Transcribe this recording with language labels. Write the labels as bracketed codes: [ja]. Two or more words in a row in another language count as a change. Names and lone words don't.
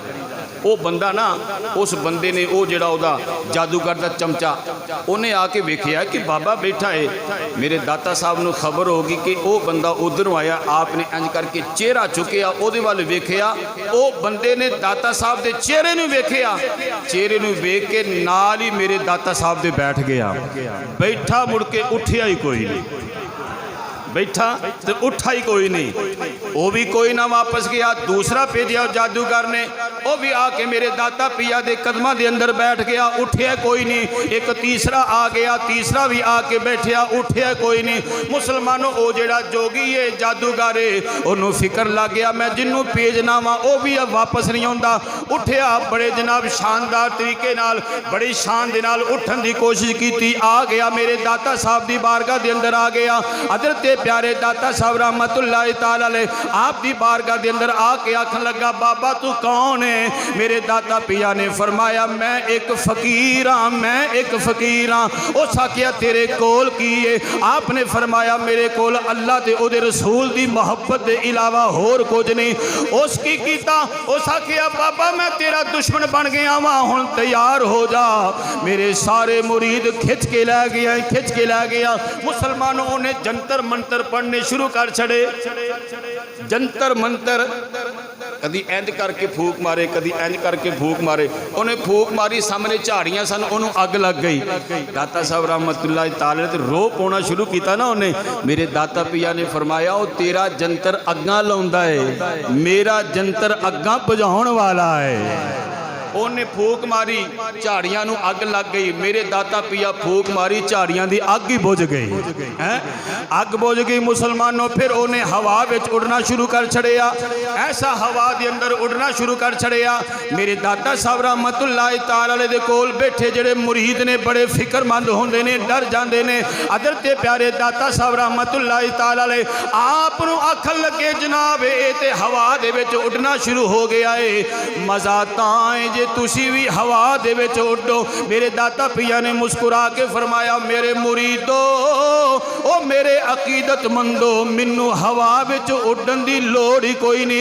[pa] او بندہ نا، اس بندے نے او جیہڑا اودا جادوگر دا چمچا، اوہنے آکے ویکھیا کہ بابا بیٹھا ہے. [ur] میرے داتا صاحب کو خبر ہوگی کہ وہ بندہ اُدھروں آیا. [pa] آپنے اِنج کرکے چہرہ چُکیا، اوہدے ول ویکھیا، او بندے نے داتا صاحب دے چہرے نوں ویکھیا، چہرے نوں ویکھ کے نال ای میرے داتا صاحب دے بیٹھ گیا. بیٹھا مُڑ کے اُٹھیا ای کوئی نہیں، بیٹھا تو اُٹھا ای کوئی نہیں، او وی کوئی نہ واپس گیا. دوجا بھیجا جادوگر نے، او وی آکے میرے داتا پیا دے قدماں دے اندر بیٹھ گیا، اُٹھیا کوئی نہیں. اک تیجا آ گیا، تیجا وی آکے بیٹھیا، اُٹھیا کوئی نہیں. مسلماناں او جیہڑا جوگی ہے جادوگر ہے، اوہنوں فکر لگ گیا میں جنہوں بھیجنا واں او وی ہُن واپس نہیں آندا. اُٹھیا بڑے جناب شاندار طریقے نال، بڑی شان دے نال اُٹھن دی کوشش کیتی، آ گیا میرے داتا صاحب دی بارگاہ دے اندر آ گیا. حضرت پیارے داتا صاحب رحمۃ اللہ تعالیٰ علیہ آپ دی بارگاہ دے اندر آکے آکھن لگا، بابا توں کون ہیں. میرے داتا پیا نے فرمایا میں اک فقیر ہاں، میں اک فقیر ہاں. اوس آکھیا تیرے کول کی ہے. آپنے فرمایا میرے کول اللہ تے اوہدے رسول دی محبت دے علاوہ ہور کُجھ نہیں. اوس کی کیتا، اوس آکھیا بابا میں تیرا دشمن بن گیا واں، ہُن تیار ہو جا. میرے سارے مرید کھچ کے لے گیا، کھچ کے لے گیا. مسلماناں نے جنتر منتر پڑھنے شروع کر چھڈے، جنتر منتر. کدی اِنج کرکے پھوک مارے، کدی اِنج کرکے پھوک مارے. اوہنے پھوک ماری، سامنے جھاڑیاں سن، اوہناں نوں اگ لگ گئی. داتا صاحب رحمۃ اللہ تعالیٰ نے رو پانا شروع کیتا نا اوہنوں. میرے داتا پیا نے فرمایا او تیرا جنتر اگاں لاؤندا ہے، میرا جنتر اگاں بجھاؤن والا ہے. اوہنے پھوک ماری، جھاڑیاں نوں اگ لگ گئی. میرے داتا پیا پھوک ماری، جھاڑیاں دی اگ ای بجھ گئی ہے، اگ بجھ گئی. مسلماناں فیر اوہنے ہوا وچ اُڈنا شروع کر چھڈیا، ایسا ہوا دے اندر اُڈنا شروع کر چھڈیا. میرے داتا صاحب رحمۃ اللہ تعالیٰ علیہ دے کول بیٹھے جیہڑے مرید نے بڑے فکرمند ہوندے نے، ڈر جاندے نے. حضرت پیارے داتا صاحب رحمۃ اللہ تعالیٰ علیہ آپ نوں آکھن لگے جناب ایہہ تے ہوا دے وچ اُڈنا شروع ہو گیا ہے. مزہ تاں جے تُسی وی ہوا دے وچ اُڈو. میرے داتا پیا نے مسکرا کے فرمایا میرے مریدو او میرے عقیدتمندو مینوں ہوا وچ اُڈن دی لوڑ ای کوئی نہیں.